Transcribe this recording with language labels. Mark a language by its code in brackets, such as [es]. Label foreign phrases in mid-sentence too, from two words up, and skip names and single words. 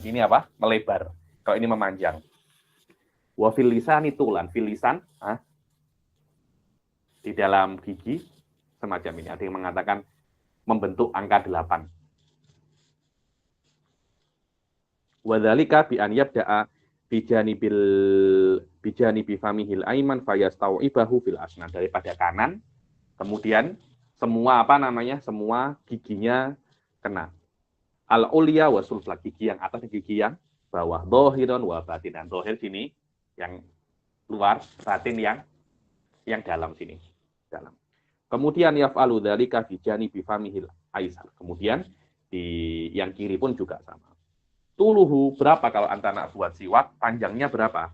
[ms] Ini apa? Melebar. Kalau ini memanjang. [ar] وفي اللسان طولا في اللسان, [ms] di dalam gigi semacam ini. Ada yang mengatakan membentuk angka 8. [ar] وذلك بأن يبدأ بجانب فمه الأيمن فيستوعبه في الأسنان, [ms] daripada kanan, kemudian semua semua giginya kena. [ar] العليا والسفلى, [ms] gigi yang atas, gigi yang bawah. [ar] ظاهرا وباطنا. [ms] Dhahir sini yang luar, batin yang dalam sini, dalam. [ar] Kemudian يفعل ذلك بجانب فمه الأيسر. [ms] Kemudian di yang kiri pun juga sama. Tuluhu berapa kalau anak buat siwak? Panjangnya berapa?